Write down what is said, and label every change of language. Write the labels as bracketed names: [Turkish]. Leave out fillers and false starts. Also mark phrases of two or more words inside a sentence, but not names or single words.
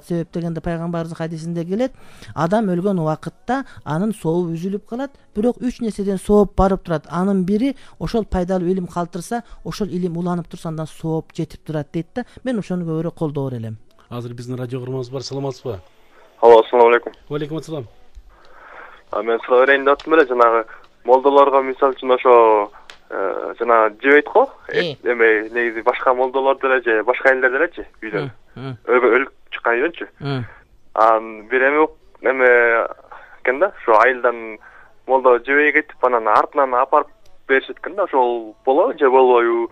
[Kyrgyz] Себеп дегенде пайгамбарыбыздын хадисинде келет, адам өлгөн убакытта анын сообу үзүлүп калат, бирок 3 нерседен сооп барып турат. Анын бири ошол пайдалуу илим калтырса, ошол илим уланып турса, андан сооп жетип турат дейт да. Мен ошону көбүрөөк колдоор элем. Азыр биздин радио көрмөңүз бар. Саламатсызбы? [Arabic] السلام عليكم. وعليكم السلام. [Kyrgyz] Мен суроо берейин деп аттым эле, жанагы молдолорго мисалы үчүн ошо жана жебейт го. Эме негизи башка молдолор деле же башка элдер делечи үйдөн. Өлүп чыккан үйдөнчү. Бир эме экен да, ошо айылдан молдо жебей кетип, анан артынан апарып беришет экен да, ошол болобу же болбойбу?